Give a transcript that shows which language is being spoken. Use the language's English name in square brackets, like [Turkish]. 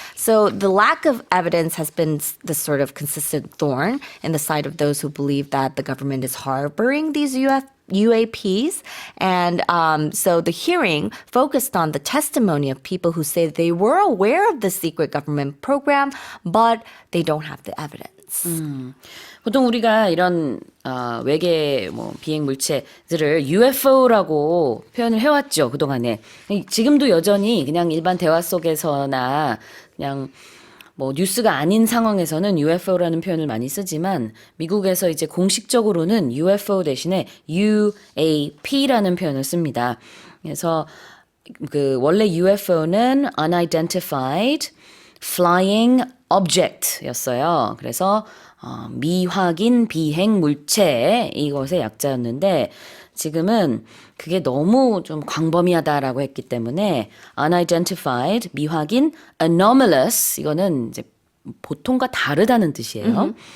[English] So the lack of evidence has been this sort of consistent thorn in the side of those who believe that the government is harboring these UAPs. And so the hearing focused on the testimony of people who say they were aware of the secret government program, but they don't have the evidence. [Korean] 보통 우리가 이런 외계 비행 물체들을 UFO라고 표현을 해왔죠, 그동안에. 지금도 여전히 그냥 일반 대화 속에서나 그냥 뉴스가 아닌 상황에서는 UFO라는 표현을 많이 쓰지만 미국에서 이제 공식적으로는 UFO 대신에 UAP라는 표현을 씁니다. 그래서 원래 UFO는 Unidentified Flying Object였어요. 그래서 미확인 비행 물체 이것의 약자였는데 지금은 그게 너무 좀 광범위하다라고 했기 때문에 unidentified 미확인 anomalous 이거는 이제 보통과 다르다는 뜻이에요.